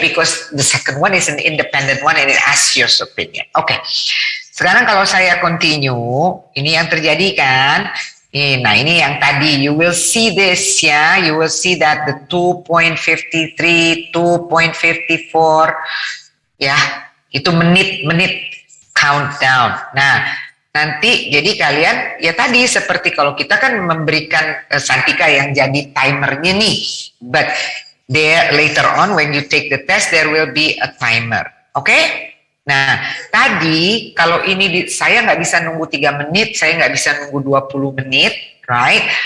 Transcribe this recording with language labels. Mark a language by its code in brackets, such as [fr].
[en] Because the second one is an independent one and it asks your opinion. Okay. [id] Sekarang kalau saya continue, ini yang terjadi kan? Nah, ini yang tadi. [en] You will see this, ya. You will see that the 2.53, 2.54, ya. [id] Itu menit-menit countdown. Nah, nanti jadi kalian, ya tadi seperti kalau kita kan memberikan Santika yang jadi timernya nih. [en] But there later on when you take the test, there will be a timer. Okay? [id] Nah, tadi kalau ini saya nggak bisa nunggu 3 menit, saya nggak bisa nunggu 20 menit, right?